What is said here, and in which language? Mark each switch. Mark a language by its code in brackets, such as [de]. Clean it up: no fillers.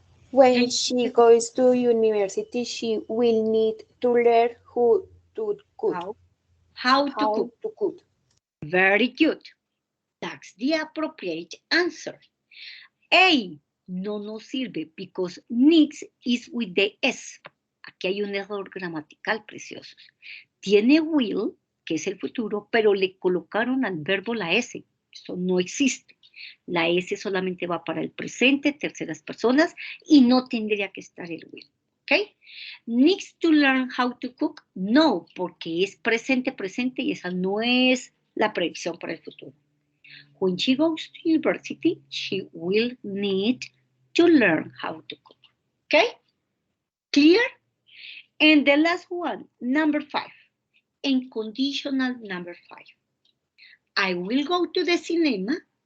[en] when she goes to university, she will need to learn how to cook. How to cook. Very good. That's the appropriate answer. [es] A no nos sirve [en] because needs is with the S. [es] Aquí hay un error gramatical, preciosos. Tiene will, que es el futuro, pero le colocaron al verbo la S. Eso no existe. La S solamente va para el presente, terceras personas, y no tendría que estar el will. ¿Ok? [en] Needs to learn how to cook. [es] No, porque es presente y esa no es la predicción para el futuro. [en] When she goes to university, she will need to learn how to cook. Okay? Clear? And the last one, number 5. And conditional number 5. I will go to the cinema